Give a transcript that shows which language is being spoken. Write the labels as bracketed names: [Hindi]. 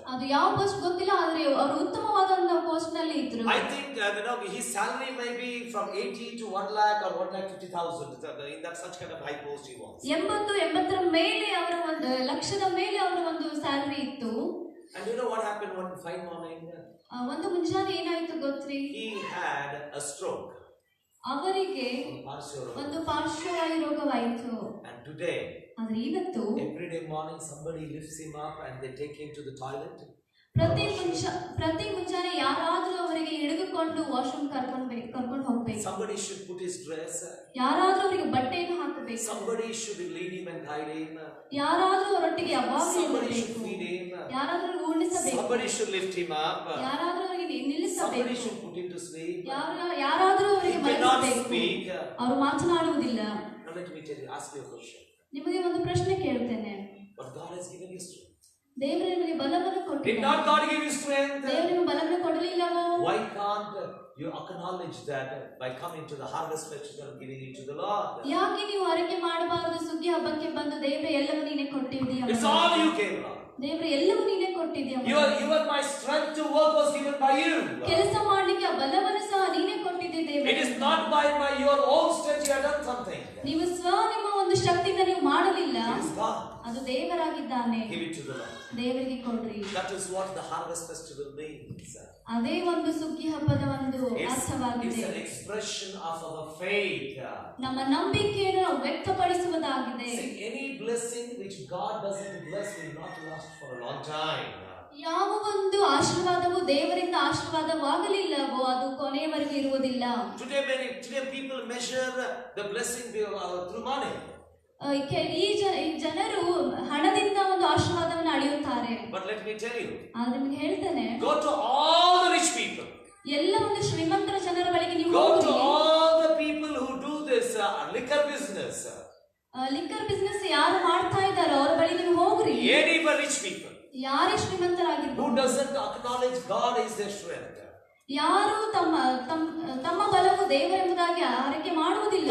[Kannada] ಅದು ಯಾವ ಪೋಸ್ಟ್ ಗೊತ್ತಿಲ್ಲ, ಆದ್ರೆ ಅವರು ಉತ್ತಮವಾದ ಪೋಸ್ಟ್ ನಲ್ಲಿ ಇದ್ರು. [English] I think his salary may be from 80 to 1 lakh or 1,50,000. In that such kind of high post he was. [Kannada] 80 ಮೇಲೆ ಅವರ ಒಂದು ಲಕ್ಷದ ಮೇಲೆ ಅವರ ಒಂದು ಸ್ಯಾಲರಿ ಇತ್ತು. [English] And you know what happened one fine morning? [Kannada] ಒಂದು ಮುಂಜಾನೆ ಏನಾಯ್ತು ಗೊತ್ತ್ರಿ? [English] He had a stroke. [Kannada] ಅವರಿಗೆ ಒಂದು ಪಾರ್ಶ್ವವಾಯು ರೋಗವಾಯಿತು. [English] And today, [Kannada] ಆದ್ರೆ ಇವತ್ತು [English] every day morning somebody lifts him up and they take him to the toilet. [Kannada] ಪ್ರತಿ ಮುಂಜಾನೆ ಯಾರಾದ್ರೂ ಅವರಿಗೆ ಹಿಡಿದುಕೊಂಡು ವಾಶ್ರೂಮ್ ಕರ್ಕೊಂಡು ಹೋಗ್ಬೇಕು. [English] Somebody should put his dress. [Kannada] ಯಾರಾದ್ರೂ ಅವರಿಗೆ ಬಟ್ಟೆಯನ್ನು ಹಾಕಬೇಕು. [English] Somebody should lead him and guide him. [Kannada] ಯಾರಾದ್ರೂ ಅವರೊಟ್ಟಿಗೆ ಯಾವಾಗಲೂ [English] Somebody should [Kannada] ಇರಬೇಕು. [English] feed him. [Kannada] ಯಾರಾದ್ರೂ ಉಣಿಸಬೇಕು. [English] Somebody should lift him up. [Kannada] ಯಾರಾದ್ರೂ ಅವರಿಗೆ [English] Somebody [Kannada] ನಿಲ್ಲಿಸಬೇಕು. [English] should put him to sleep. [Kannada] ಯಾರಾದ್ರೂ ಅವರಿಗೆ [English] He cannot [Kannada] ಮಲಗಿಸಬೇಕು. [English] speak. [Kannada] ಅವರು ಮಾತನಾಡುವುದಿಲ್ಲ. [English] Now let me tell you, ask you a question. [Kannada] ನಿಮಗೆ ಒಂದು ಪ್ರಶ್ನೆ ಕೇಳುತ್ತೇನೆ. [English] But God has given you strength. [Kannada] ದೇವರು ನಿಮಗೆ ಬಲವನ್ನು [English] Did [Kannada] ಕೊಟ್ಟಿದ್ದಾನೆ. [English] not God give you strength? [Kannada] ದೇವರು ನಿಮಗೆ ಬಲವನ್ನು ಕೊಡಲಿಲ್ಲವೋ? [English] Why can't you acknowledge that by coming to the harvest festival and giving it to the Lord? [Kannada] ಯಾಕೆ ನೀವು ಹರಕೆ ಮಾಡಬಾರದು? ಸುಗ್ಗಿ ಹಬ್ಬಕ್ಕೆ ಬಂದು ದೇವರೇ ಎಲ್ಲವೂ ನೀನೇ ಕೊಟ್ಟಿದ್ದೀಯ. [English] It's all you gave, Lord. [Kannada] ದೇವರೇ ಎಲ್ಲವೂ ನೀನೇ ಕೊಟ್ಟಿದ್ದೀಯ. [English] Even my strength to work was given by you. [Kannada] ಕೆಲಸ ಮಾಡಲಿಕ್ಕೆ ಆ ಬಲವನ್ನು ಸಹ ನೀನೇ ಕೊಟ್ಟಿದ್ದೀಯ ದೇವರೇ. [English] It is not by your own strength you have done something. [Kannada] ನೀವು ನಿಮ್ಮ ಒಂದು ಶಕ್ತಿಯಿಂದ ನೀವು ಮಾಡಲಿಲ್ಲ. [English] It is God. [Kannada] ಅದು ದೇವರಾಗಿದ್ದಾನೆ. [English] Give it to the Lord. [Kannada] ದೇವರಿಗೆ ಕೊಡ್ರಿ. [English] That is what the harvest festival means. [Kannada] ಅದೇ ಒಂದು ಸುಗ್ಗಿ ಹಬ್ಬದ ಒಂದು [English] It's [Kannada] ಅರ್ಥವಾಗಿದೆ. [English] an expression of our faith. [Kannada] ನಮ್ಮ ನಂಬಿಕೆಯನ್ನು ನಾವು ವ್ಯಕ್ತಪಡಿಸುವುದಾಗಿದೆ. [English] See, any blessing which God doesn't bless will not last for a long time. [Kannada] ಯಾವ ಒಂದು ಆಶೀರ್ವಾದವು ದೇವರಿಂದ ಆಶೀರ್ವಾದವಾಗಲಿಲ್ಲವೋ ಅದು ಕೊನೆಯವರೆಗೂ ಇರುವುದಿಲ್ಲ. [English] Today people measure the blessing through money. [Kannada] ಈ ಜನರು ಹಣದಿಂದ ಒಂದು ಆಶೀರ್ವಾದವನ್ನು ಅಳೆಯುತ್ತಾರೆ. [English] But let me tell you, [Kannada] ನಿಮಗೆ ಹೇಳ್ತೇನೆ, [English] go to all the rich people. [Kannada] ಎಲ್ಲ ಒಂದು ಶ್ರೀಮಂತರ ಜನರ ಬಳಿಗೆ ನೀವು [English] Go [Kannada] ಹೋಗಿ. [English] to all the people who do this liquor business. [Kannada] Liquor business ಯಾರು ಮಾಡ್ತಾ ಇದ್ದಾರೋ ಅವರ ಬಳಿ ನೀವು ಹೋಗ್ರಿ. [English] Any rich people [Kannada] ಯಾರೇ ಶ್ರೀಮಂತರಾಗಿರ್ಬೋದು, [English] who doesn't acknowledge God is their strength. [Kannada] ಯಾರು ತಮ್ಮ ಬಲವು ದೇವರೆಂಬುದಾಗಿ ಆರೈಕೆ ಮಾಡುವುದಿಲ್ಲ.